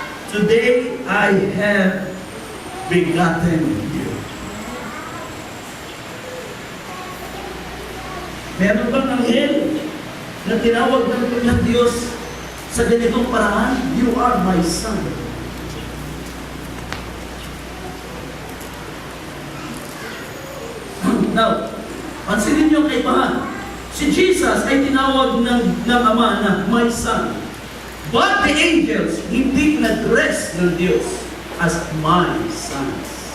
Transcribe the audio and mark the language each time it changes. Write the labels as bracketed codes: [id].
[en] Today I have begotten you." [tl] Meron bang anghel na tinawag ng Diyos sa ganitong paraan? [en] "You are my Son." [tl] Now, pansinin niyo kay Pahan. Si Jesus ay tinawag ng Ama na [en] my Son. But the angels, [tl] hindi na-address ng Diyos [en] as my sons.